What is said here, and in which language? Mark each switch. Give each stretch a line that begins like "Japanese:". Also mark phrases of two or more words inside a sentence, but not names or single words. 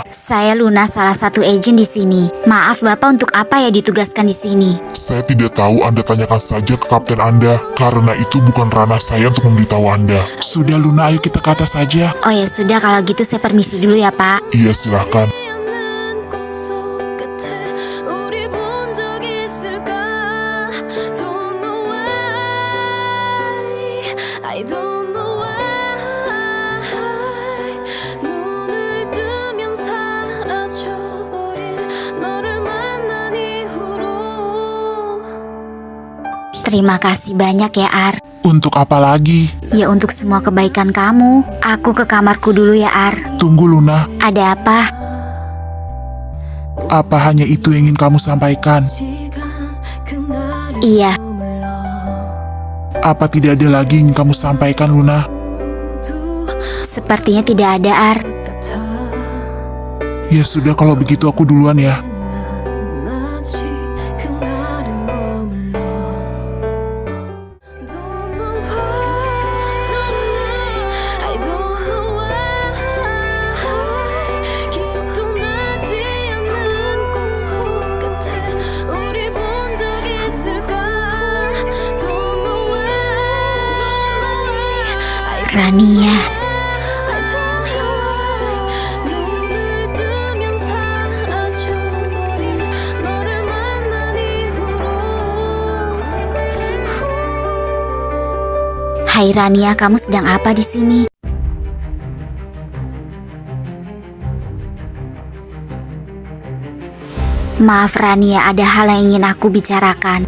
Indonesian: Saya Luna, salah satu agen di sini. Maaf, Bapak, untuk apa ya ditugaskan di sini? Saya tidak tahu, Anda tanyakan saja ke kapten Anda, karena itu bukan ranah saya untuk memberitahu Anda. Sudah, Luna, ayo kita ke atas saja. Oh ya sudah, kalau gitu saya permisi dulu ya, Pak. Iya, silahkan.
Korean: 않는 꿈속 끝에 우리 본 적 있을까?
English: Don't know why, I don't know why.
Korean: 눈을 뜨면 사라져버릴 너를 만난 이후로.
Indonesian: Terima kasih banyak ya, Ar. Untuk apa lagi? Ya untuk semua kebaikan kamu. Aku ke kamarku dulu ya, Ar. Tunggu, Luna. Ada apa? Apa hanya itu yang ingin kamu sampaikan?
Korean: 시간 그날을
Indonesian: Iya, Apa tidak ada lagi yang ingin kamu sampaikan, Luna?
Korean: 모두
Indonesian: Sepertinya tidak ada, Ar.
Korean: 같아
Indonesian: Ya sudah kalau begitu aku duluan ya.
Korean: 난 아직 그날에 머물러
English: Don't know why I don't know why
Korean: 기억도 나지 않는 꿈속 같아 우리 본 적 있을까
English: Don't know why I
Indonesian: Rania,
Korean: 눈을 뜨면 사라져버린 너를 만난 이후로
Indonesian: hai Rania, kamu sedang apa di sini? Maaf Rania, ada hal yang ingin aku bicarakan.